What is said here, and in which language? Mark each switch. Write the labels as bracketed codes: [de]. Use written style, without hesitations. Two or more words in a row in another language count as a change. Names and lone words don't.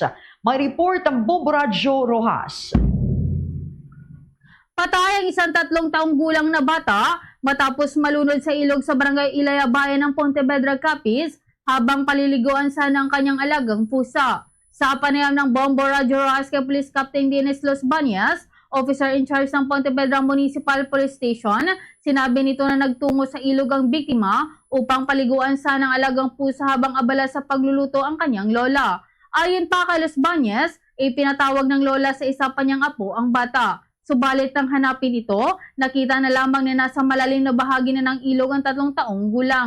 [tl] May report ang Bombo Radio Rojas. Patay ang isang 3 taong gulang na bata matapos malunod sa ilog sa barangay Ilaya, bayan ng Pontevedra, Capiz habang paliliguan sana ang kanyang alagang pusa. Sa panayam ng Bombo Radio Rojas kay Police Captain Dennis Los Banyas, [en] officer in charge [tl] ng Pontevedra Municipal Police Station, sinabi nito na nagtungo sa ilog ang biktima upang paliguan sana ang alagang pusa habang abala sa pagluluto ang kanyang lola. Ayon pa kay Los Banyas, ipinatawag ng lola sa isa pa niyang apo ang bata. Subalit nang hanapin ito, nakita na lamang na nasa malalim na bahagi na ng ilog ang 3 taong gulang.